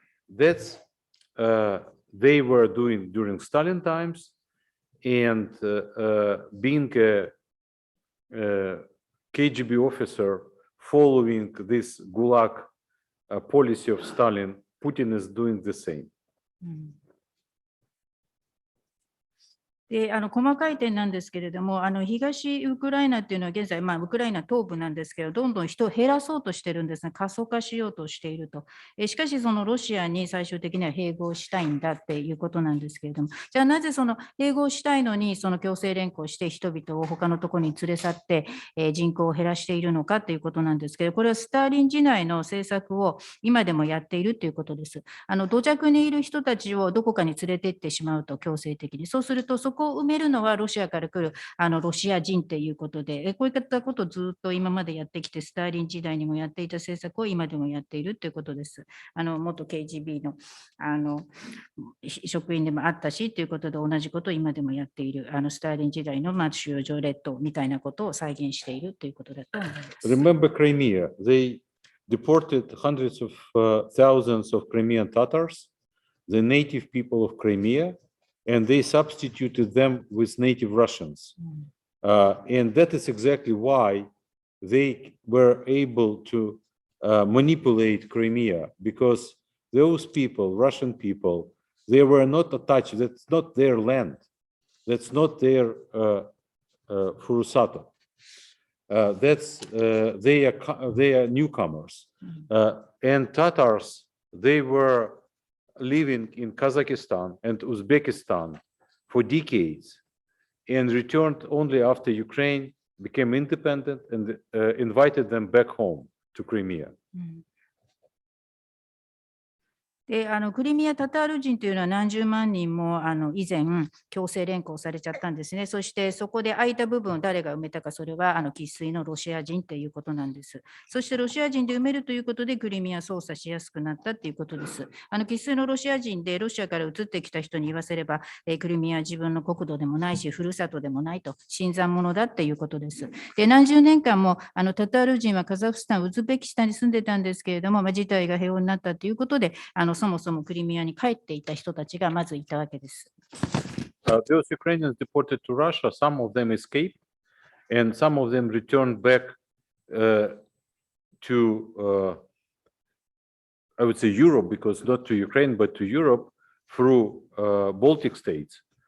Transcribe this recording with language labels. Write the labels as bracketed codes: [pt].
[en] That's they were doing during Stalin times, and being a KGB officer following this Gulag policy of Stalin, Putin is doing the same. [ja] で細かい点なんですけれども、東ウクライナっていうのは現在、ウクライナ東部なんですけど、どんどん人を減らそうとしてるんですね、過疎化しようとしていると。しかし、そのロシアに最終的には併合したいんだっていうことなんですけれども、じゃあなぜその併合したいのに、その強制連行して人々を他のところに連れ去って、人口を減らしているのかということなんですけど、これはスターリン時代の政策を今でもやっているということです。土着にいる人たちをどこかに連れて行ってしまうと、強制的に。そうすると、そこを埋めるのはロシアから来るロシア人ということで、こういったことをずっと今までやってきて、スターリン時代にもやっていた政策を今でもやっているということです。元 KGB の職員でもあったしということで、同じことを今でもやっている、スターリン時代の収容所列島みたいなことを再現しているということだと思います。 [en] Remember Crimea? They deported hundreds of thousands of Crimean Tatars, the native people of Crimea, and they substituted them with native Russians. And that is exactly why they were able to manipulate Crimea, because those people, Russian people, they were not attached. That's not their land. That's not their furusato. They are newcomers. And Tatars, they were living in Kazakhstan and Uzbekistan for decades and returned only after Ukraine became independent and invited them back home to Crimea. [ja] でクリミア・タタール人というのは何十万人も以前、強制連行されちゃったんですね。そしてそこで空いた部分を誰が埋めたか、それは生粋のロシア人ということなんです。そしてロシア人で埋めるということで、クリミア操作しやすくなったということです。生粋のロシア人で、ロシアから移ってきた人に言わせれば、クリミアは自分の国土でもないし、ふるさとでもないと、新参者だということです。で、何十年間もタタール人はカザフスタン、ウズベキスタンに住んでたんですけれども、事態が平穏になったということで、そもそもクリミアに帰っていた人たちがまずいたわけです。 [en] Those Ukrainians deported to Russia, some of them escaped, and some of them returned back to, I would say Europe, because not to Ukraine, but to Europe through Baltic states.